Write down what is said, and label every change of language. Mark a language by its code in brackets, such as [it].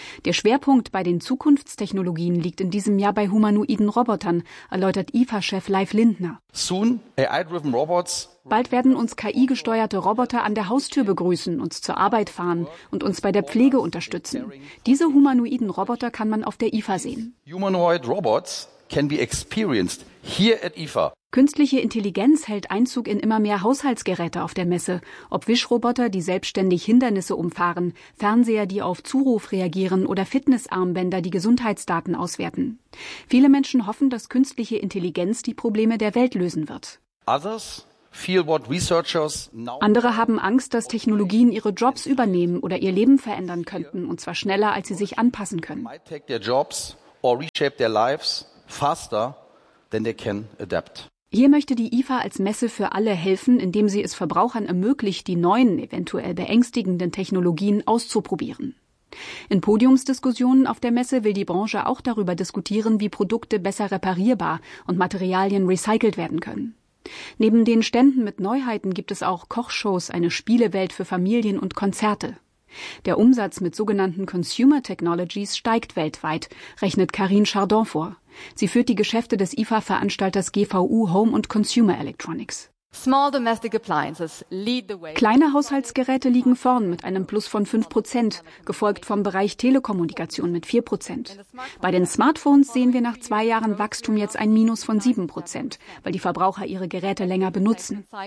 [de] Der Schwerpunkt bei den Zukunftstechnologien liegt in diesem Jahr bei humanoiden Robotern, erläutert IFA-Chef Leif Lindner. [en] Soon, AI-driven robots. [de] Bald werden uns KI-gesteuerte Roboter an der Haustür begrüßen, uns zur Arbeit fahren und uns bei der Pflege unterstützen. Diese humanoiden Roboter kann man auf der IFA sehen. [en] Humanoid robots can be experienced here at IFA. [de] Künstliche Intelligenz hält Einzug in immer mehr Haushaltsgeräte auf der Messe. Ob Wischroboter, die selbstständig Hindernisse umfahren, Fernseher, die auf Zuruf reagieren oder Fitnessarmbänder, die Gesundheitsdaten auswerten. Viele Menschen hoffen, dass künstliche Intelligenz die Probleme der Welt lösen wird. [en] Others feel what researchers now. [de] Andere haben Angst, dass Technologien ihre Jobs übernehmen oder ihr Leben verändern könnten, und zwar schneller, als sie sich anpassen können. [en] Might take their jobs or reshape their lives faster than they can adapt. [de] Hier möchte die IFA als Messe für alle helfen, indem sie es Verbrauchern ermöglicht, die neuen, eventuell beängstigenden Technologien auszuprobieren. In Podiumsdiskussionen auf der Messe will die Branche auch darüber diskutieren, wie Produkte besser reparierbar und Materialien recycelt werden können. Neben den Ständen mit Neuheiten gibt es auch Kochshows, eine Spielewelt für Familien und Konzerte. Der Umsatz mit sogenannten Consumer Technologies steigt weltweit, rechnet Karine Chardon vor. Sie führt die Geschäfte des IFA-Veranstalters GVU Home und Consumer Electronics. [en] Small domestic appliances lead the way. [de] Kleine Haushaltsgeräte liegen vorn mit einem Plus von 5%, gefolgt vom Bereich Telekommunikation mit 4%. Bei den Smartphones sehen wir nach 2 Jahren Wachstum jetzt ein Minus von 7%, weil die Verbraucher ihre Geräte länger benutzen.